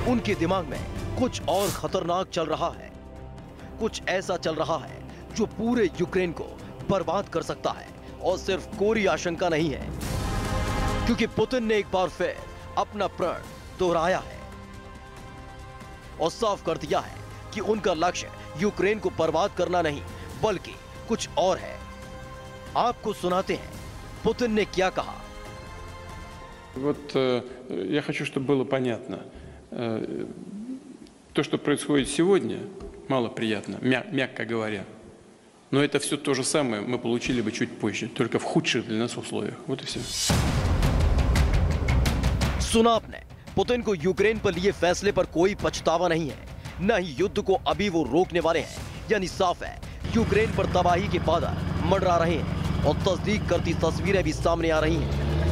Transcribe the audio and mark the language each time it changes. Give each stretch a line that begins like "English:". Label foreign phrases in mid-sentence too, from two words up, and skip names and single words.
Hindi: उनके दिमाग में कुछ और खतरनाक चल रहा है। कुछ ऐसा चल रहा है जो पूरे यूक्रेन को बर्बाद कर सकता है, और सिर्फ कोरी आशंका नहीं है, क्योंकि पुतिन ने एक बार फिर अपना प्रण दोहराया है और साफ कर दिया है कि उनका लक्ष्य यूक्रेन को बर्बाद करना नहीं बल्कि कुछ और है। आपको सुनाते हैं पुतिन ने क्या कहा।
Russian: Вот я хочу, чтобы было понятно. То, что происходит сегодня, малоприятно, мягко говоря. Но это все то же самое мы получили бы чуть позже, только в худших для нас условиях. Вот и все.
Hindi: सुना आपने, पुतिन को यूक्रेन पर लिए फैसले पर कोई पछतावा नहीं है, न ही युद्ध को अभी वो रोकने वाले हैं। यानी साफ है, यूक्रेन पर तबाही के बादल मंडरा रहे हैं और तस्दीक करती तस्वीरें भी सामने आ रही हैं।